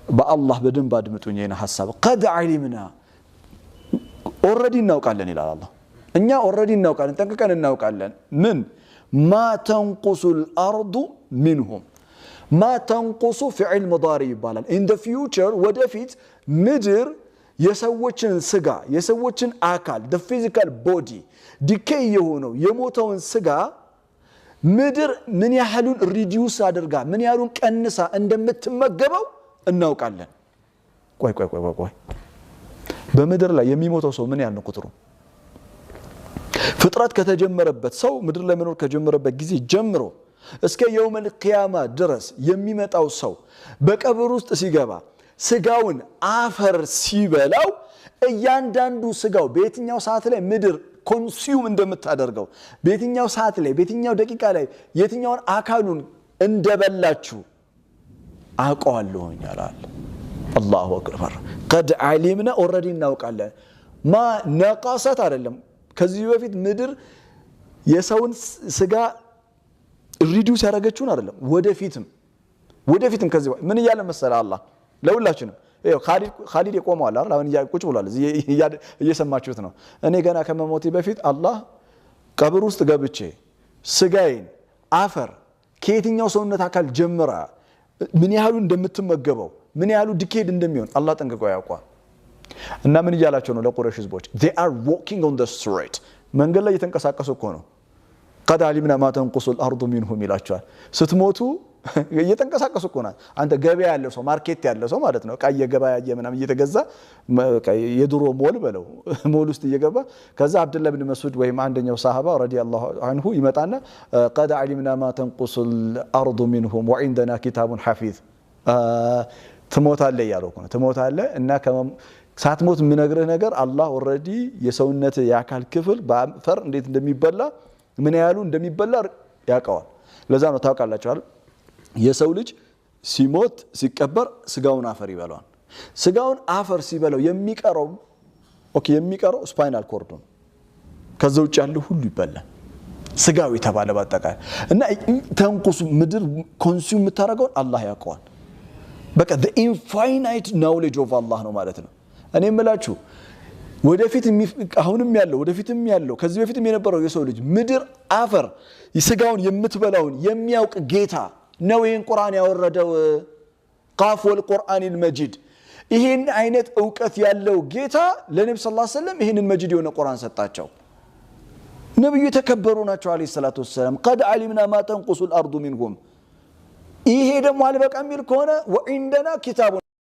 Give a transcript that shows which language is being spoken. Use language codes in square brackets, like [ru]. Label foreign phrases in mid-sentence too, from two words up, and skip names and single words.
[am] በአላህ በደንብ አድምጡኝ ይሄን ሐሳብ [ar] قد علمنا [am] already እናውቃለን ይላል አላህ እኛ already እናውቃለን ጠንቅቀን እናውቃለን ምን [ar] ما تنقص الارض منهم ما تنقص فعل مضارع [am] ይባላል [en] in the future [am] ወደፊት ምድር የሰዎችን ስጋ የሰዎችን አካል [en] the physical body decay [am] የሆነው የሞተውን ስጋ ምድር ምን ያህሉን reduce አድርጋ ምን ያህሉን ቀንሳ እንደምትመገበው እናውቃለን ቆይ በምድር ላይ የሚሞተው ሰው ምን ያህል ነው ቁጥሩ ፍጥረት ከተጀመረበት ሰው ምድር ላይ መኖር ከጀመረበት ጊዜ ጀምሮ እስከ [ar] يوم القيامة [am] ድረስ የሚመጣው ሰው በቀብር ውስጥ ሲገባ ስጋውን አፈር ሲበላው እያንዳንዱ ስጋው በየትኛው ሰዓት ላይ ምድር ኮንሱም እንደምታደርገው በየትኛው ሰዓት ላይ በየትኛው ደቂቃ ላይ የትኛውን አካሉን እንደበላችሁ አውቀዋለሁ ይላል [ar] الله أكبر قد علمنا [am] already እናውቃለን [ar] ما نقصت [am] አይደለም ከዚህ በፊት ምድር የሰውን ስጋ ሪዲዩስ ያደረገችውን አይደለም ወደፊትም ከዚህ ምን ይያለ መሰለ አላህ ለሁላችንም ይሄ ኻሊድ የቆመው አለ አሁን ቁጭ ብሏል እየሰማችሁት ነው እኔ ገና ከመሞቴ በፊት አላህ ቀብር ውስጥ ገብቼ ስጋዬን አፈር ከየትኛው ሰውነት አካል ጀምራ ምን ያህሉ እንደምትመገበው ምን ያህሉ ዲኬድ እንደሚሆን አላህ ጠንቅቆ ያውቃል እና ምን ይያላቸው ነው ለቁረሽ ህዝቦች [en] they are walking on the street [am] መንገድ ላይ እየተንቀሳቀሱ እኮ ነው [ar] قد علمنا ما تنقص الارض منهم [am] ይላቸዋል ስትሞቱ እየተንቀሳቀሱ እኮ ነው አንተ ገበያ ያለው ሰው ማርኬት ያለው ሰው ማለት ነው ቃየ ገበያ የምናም እየተገዛ የድሮ ሞል በለው ሞል ውስጥ እየገባ ከዛ አብዱላህ ኢብኑ መስዑድ ወይም አንደኛው ሰሃባ [ar] رضي الله عنه [am] ይመጣና [ar] قد علمنا ما تنقص الارض منهم وعندنا كتاب حفيظ [am] ትሞታለህ ያለው ነው ትሞታለህ እና ሳትሞት ምንነግርህ ነገር አላህ ኦሬዲ የሰውነት ያካል ክፍል በአፈር እንዴት እንደሚበላ ምን ያህሉ እንደሚበላ ያውቃል ለዛ ነው ታውቃላችሁ አይደል የሰው ልጅ ሲሞት ሲቀበር ስጋውን አፈር ይበላል ስጋውን አፈር ሲበላው የሚቀረው ስፓይናል ኮርድ ነው ከዛ ውጭ ያለው ሁሉ ይበላል ስጋው የተባለ ባጠቃላይ እና ተንቁስ ምድር ኮንሱም የምታረገው አላህ ያውቃል በቃ the [en] infinite knowledge of Allah [am] ነው ማለት ነው እኔ እምላችሁ ወደፊት አሁንም ያለው ወደፊትም ያለው ከዚህ በፊትም የነበረው የሰው ልጅ ምድር አፈር ስጋውን የምትበላውን የሚያውቅ ጌታ ነው ይሄን ቁርአን ያወረደው [ar] ق والقرآن المجيد [am] ይሄን አይነት ዕውቀት ያለው ጌታ ለነብዩ [ar] صلى الله عليه وسلم [am] ይሄንን መጂድ የሆነ ቁርአን ሰጣቸው ነብዩ ተከበሩ ናቸው [ar] عليه الصلاة والسلام قد علمنا ما تنقص الارض منهم [am] ይሄ ደግሞ አልበቃ የሚል ከሆነ [ar] وعندنا كتاب